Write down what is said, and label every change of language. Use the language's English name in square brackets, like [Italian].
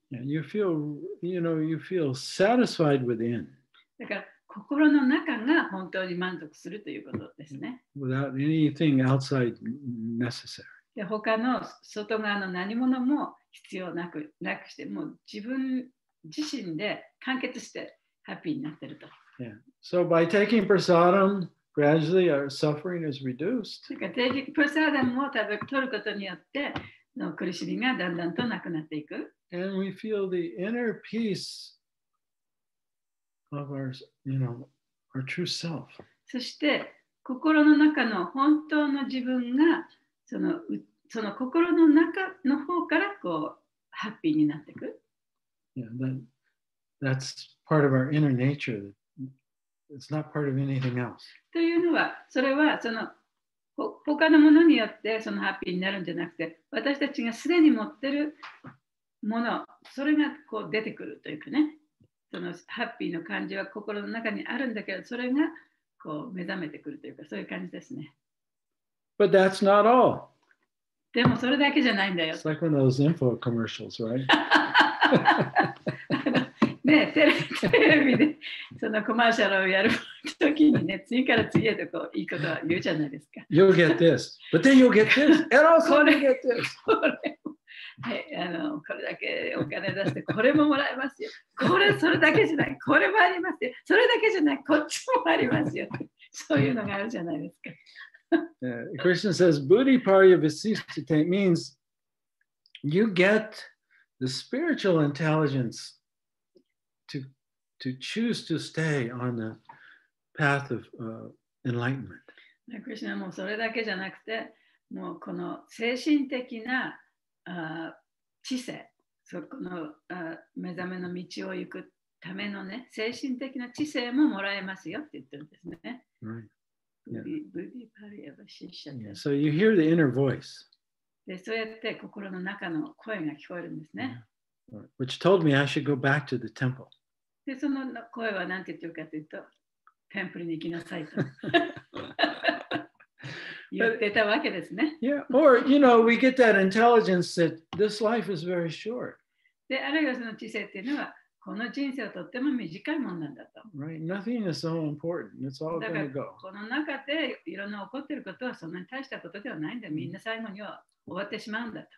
[English] You feel satisfied within. [Japanese] だから心の中が本当に満足するということですね。 [English] Without anything outside necessary. [Japanese] で、他の外側の何者も必要なくして、もう自分自身で完結してハッピーになってると。 [English] Yeah. So by taking prasadam, gradually our suffering is reduced. [Japanese] プラサーダムを取ることによっての苦しみがだんだんとなくなっていく。 [English] And we feel the inner peace of our, our true self. [Japanese] そして心の中の本当の自分がその心の中の方からこうハッピーになっていく。 [English] Yeah, that's part of our inner nature. It's not part of anything else. [Japanese] というのは、それはその他のものによってそのハッピーになるんじゃなくて、私たちがすでに持ってるもの、それがこう出てくるというかね、そのハッピーの感じは心の中にあるんだけど、それがこう目覚めてくるというか、そういう感じですね。 [English] But that's not all. [Japanese] でもそれだけじゃないんだよ。 [English] It's like one of those info commercials, right? [Japanese] ね、テレビでそのコマーシャルをやるときにね、次から次へとこういいことは言うじゃないですか。 [English] You'll get this, but then you'll get this, and also you'll get this. [Japanese] はい、これだけお金出してこれももらえますよ。それだけじゃない。これもありますよ。それだけじゃない。こっちもありますよ。そういうのがあるじゃないですか。 [English] Krishna says, [Sanskrit] Buddhi Parya Visistate [English] means you get the spiritual intelligence to choose to stay on the path of enlightenment. [Japanese] クリシュナはもうそれだけじゃなくて、もうこの精神的な知性、そこの目覚めの道を行くためのね、精神的な知性ももらえますよって言ってるんですね。 [English] Right. Yeah. So you hear the inner voice. [Japanese] で、そうやって心の中の声が聞こえるんですね。 [English] Which told me I should go back to the temple. [Japanese] で、その声は何て言ってるかというと、テンプルに行きなさいと。言ってたわけですね。 [English] Yeah, or we get that intelligence that this life is very short. [Japanese] で、あるいはその知性っていうのは、この人生はとっても短いものなんだと。 [English] Right? Nothing is so important. It's all going to go. [Japanese] この中でいろんな起こっていることはそんなに大したことではないんだ。みんな最後には終わってしまうんだと。